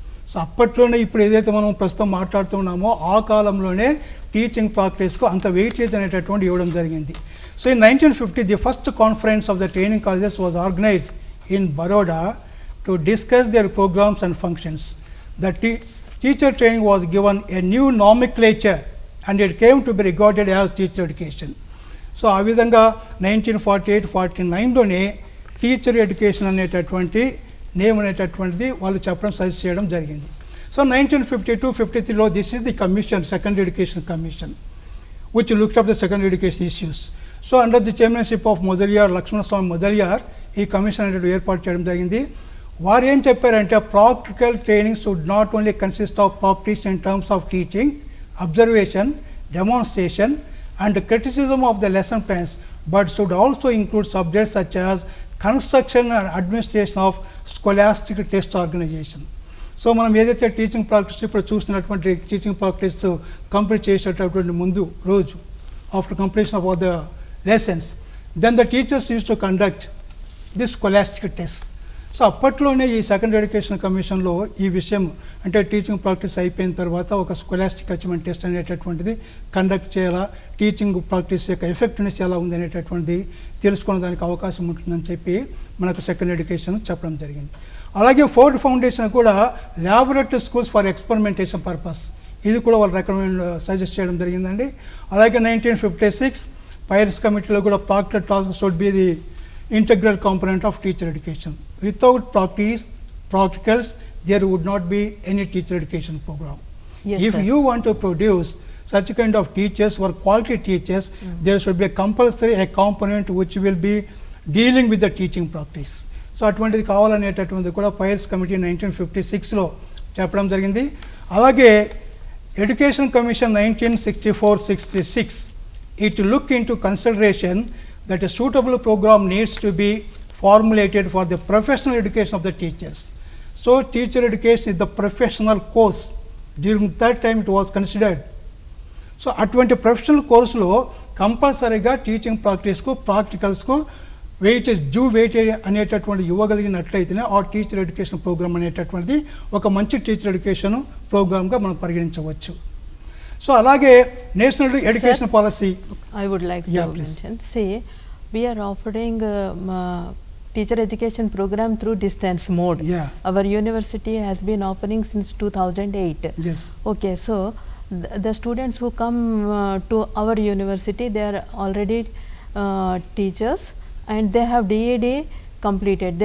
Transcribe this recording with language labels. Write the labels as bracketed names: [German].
[Telugu] So అప్పట్లోనే ఇప్పుడు ఏదైతే మనం ప్రస్తుతం మాట్లాడుతున్నామో ఆ కాలంలోనే టీచింగ్ ప్రాక్టీస్కు అంత వెయిటేజ్ అనేటటువంటి ఇవ్వడం జరిగింది. [English] So in 1950 the first conference of the training colleges was organised in Baroda to discuss their programmes and functions. The teacher training was given a new nomenclature and it came to be regarded as teacher education. [Telugu] So ఆ విధంగా 1948-49లోనే teacher education అనేటటువంటి name అనేటటువంటిది వాళ్ళు చెప్పడం suggest చేయడం జరిగింది. [English] So 1952-53లో this is the commission, secondary education commission, which looked up the secondary education issues. So under the chairmanship of Lakshmanaswamy Mudaliar, [Telugu] ఈ commission అనేది ఏర్పాటు చేయడం జరిగింది. వారు ఏం చెప్పారంటే [English] Practical training should not only consist of practice in terms of teaching, observation, demonstration and criticism of the lesson plans, but should also include subjects such as construction and administration of scholastic test organization. [Telugu] So మనం ఏదైతే teaching practice ఇప్పుడు చూస్తున్నటువంటి teaching practice complete చేసేటటువంటి ముందు రోజు [English] After completion of all the lessons, then the teachers use to conduct this scholastic test. [Telugu] So అప్పట్లోనే ఈ secondary education కమిషన్లో ఈ విషయం అంటే టీచింగ్ ప్రాక్టీస్ అయిపోయిన తర్వాత ఒక స్కోలాస్టిక్ అచీవ్మెంట్ టెస్ట్ అనేటటువంటిది కండక్ట్ చేయాలా, టీచింగ్ ప్రాక్టీస్ యొక్క ఎఫెక్టివ్నెస్ ఎలా ఉంది అనేటటువంటిది తెలుసుకునే దానికి అవకాశం ఉంటుందని చెప్పి మనకు సెకండరీ ఎడ్యుకేషన్ చెప్పడం జరిగింది. అలాగే ఫోర్డ్ ఫౌండేషన్ కూడా [English] laboratory schools for experimentation purpose, [Telugu] ఇది కూడా వాళ్ళు రికమెండ్ సజెస్ట్ చేయడం జరిగిందండి. అలాగే 1956 పైరస్ కమిటీలో కూడా [English] Practical task should be the integral component of teacher education. Without practicals, there would not be any teacher education program. Yes, if sir. you want to produce such kind of teachers or quality teachers, there should be a compulsory a component which will be dealing with the teaching practice. [Telugu] So అటువంటిది కావాలనేటటువంటిది కూడా virus committee 1956లో చెప్పడం జరిగింది. [English] అలాగే education commission 1964-66 it look into consideration that a suitable program needs to be formulated for the professional education of the teachers. So teacher education is the professional course. During that time it was considered. [Telugu] So అటువంటి professional కోర్సులో కంపల్సరీగా teaching ప్రాక్టీస్కు ప్రాక్టికల్స్కు weightage అనేటటువంటి ఇవ్వగలిగినట్లయితేనే ఆ teacher education programme అనేటటువంటిది ఒక మంచి teacher education ప్రోగ్రామ్గా మనం పరిగణించవచ్చు. సో అలాగే national education policy [English] I would like to mention. See, we are offering teacher education program through distance mode. Yeah. Our university has been offering since 2008. Yes. Okay, so the students who come to our university, they are already teachers and they have D.Ed completed.